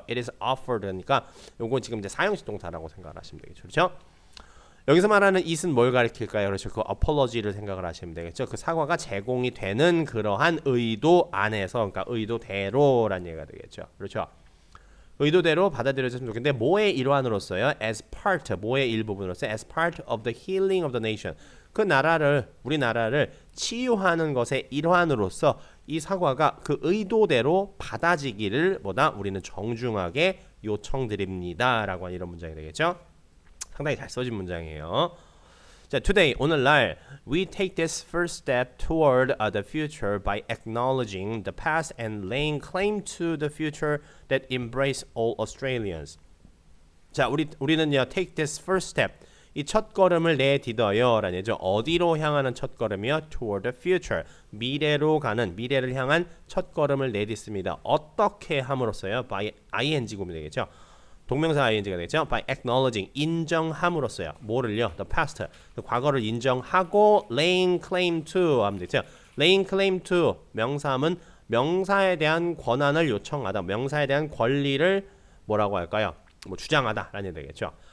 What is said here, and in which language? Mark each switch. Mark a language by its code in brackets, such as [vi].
[en] It is offered [ko] 니까 요거 지금 이제 사용식 동사라고 생각을 하시면 되겠죠. 그렇죠. 여기서 말하는 it은 뭘 가리킬까요? 그렇죠. 그 apology를 생각을 하시면 되겠죠. 그 사과가 제공이 되는 그러한 의도 안에서, 그러니까 의도대로라는 얘기가 되겠죠. 그렇죠. 의도대로 받아들여졌으면 좋겠는데 뭐의 일환으로서요? [en] as part, [ko] 뭐의 일부분으로서 [en] as part of the healing of the nation. [ko] 그 우리나라를 치유하는 것의 일환으로서 이 사과가 그 의도대로 받아지기를 우리는 정중하게 요청드립니다라고 하는 이런 문장이 되겠죠. 상당히 잘 써진 문장이에요. [en] 자, today [ko] 오늘날 [en] we take this first step toward the future by acknowledging the past and laying claim to the future that embrace all Australians. [ko] 자, 우리는요 [en] take this first step [ko] 이 첫 걸음을 내딛어요라는 얘기죠. 어디로 향하는 첫 걸음이요? [en] toward the future [ko] 미래를 향한 첫 걸음을 내딛습니다. 어떻게 함으로써요? by ing 구문이 되겠죠. 동명사 ing가 되겠죠. [en] by acknowledging [ko] 인정함으로써요. 뭐를요? [en] the past [ko] 과거를 인정하고 [en] laying claim to [ko] 하면 되죠. [en] laying claim to [ko] 명사하면 명사에 대한 권한을 요청하다. 명사에 대한 권리를 뭐라고 할까요? 뭐 주장하다라는 얘기 되겠죠.